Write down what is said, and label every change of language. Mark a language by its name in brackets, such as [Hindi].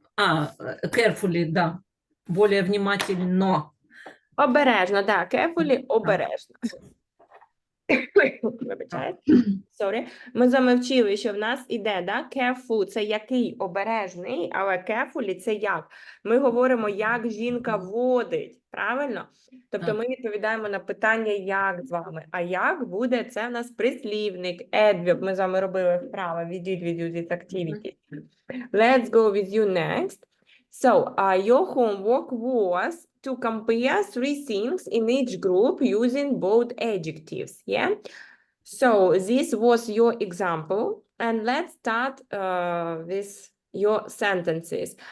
[English] carefully, да. [Russian] Более внимательно. [Ukrainian] Обережно, да, carefully – обережно. Вибачайте. [English] Sorry. [Ukrainian] Ми з вами вчили, що в нас іде, да? Careful – це який обережний, але carefully – це як. Ми говоримо, як жінка водить, правильно? Тобто Так. ми відповідаємо на питання як з вами. А як буде, це в нас прислівник, adverb. Ми з вами робили вправо, [English] we did this activity. Let's go with you next. So, your homework was to compare 3 things in each group using both adjectives, yeah? So, this was your example, and let's start with your sentences.